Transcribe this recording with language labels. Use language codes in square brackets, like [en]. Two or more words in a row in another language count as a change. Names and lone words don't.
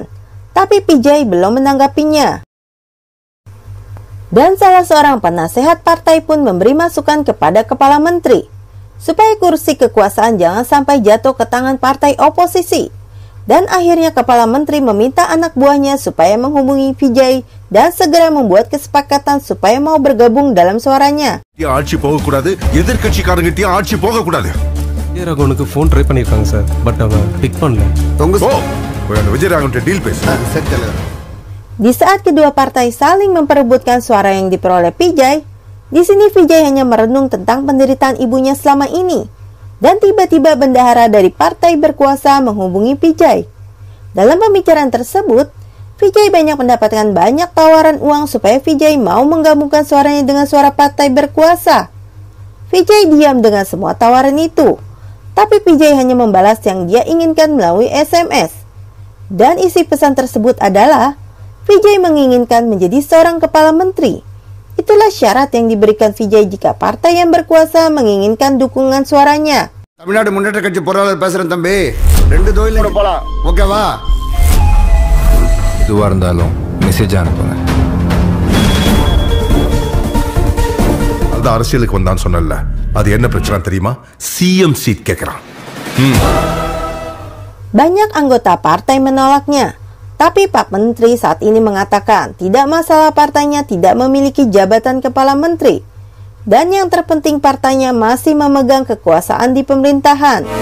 [id] Tapi Vijay belum menanggapinya. Dan salah seorang penasehat partai pun memberi masukan kepada kepala menteri, supaya kursi kekuasaan jangan sampai jatuh ke tangan partai oposisi. Dan akhirnya kepala menteri meminta anak buahnya supaya menghubungi Vijay dan segera membuat kesepakatan supaya mau bergabung dalam suaranya. [ta] ஆட்சி போக கூடாது, எதிர்க்கட்சிக்காரங்கிட்டயும் ஆட்சி போக கூடாது. விஜயராகவனுக்கு [en] phone try [ta] பண்ணிருக்காங்க சார், பட் அவன் பிக் பண்ணல. விஜயராகவன் டீல் பேசு. [id] Di saat kedua partai saling memperebutkan suara yang diperoleh Vijay, di sini Vijay hanya merenung tentang penderitaan ibunya selama ini. Dan tiba-tiba bendahara dari partai berkuasa menghubungi Vijay. Dalam pembicaraan tersebut, Vijay banyak mendapatkan banyak tawaran uang supaya Vijay mau menggabungkan suaranya dengan suara partai berkuasa. Vijay diam dengan semua tawaran itu, tapi Vijay hanya membalas yang dia inginkan melalui SMS. Dan isi pesan tersebut adalah, Vijay menginginkan menjadi seorang kepala menteri. Itulah syarat yang diberikan Vijay jika partai yang berkuasa menginginkan dukungan suaranya. [ta] தமிழ்நாடு முன்னேற்ற கட்சி பொருளாளர் பேசுறேன் தம்பி. 2 தொழில் போலாம். ஓகேவா? எதுவா இருந்தாலும் மெசேஜ் அனுப்புங்க. அது அரசியலுக்கு வந்தான்னு சொன்னல. அது என்ன பிரச்சனை தெரியுமா? [en] CM seat [ta] கேக்குறான். [id] Banyak anggota partai menolaknya. Tapi Pak Menteri saat ini mengatakan tidak masalah partainya tidak memiliki jabatan kepala menteri. Dan yang terpenting partainya masih memegang kekuasaan di pemerintahan.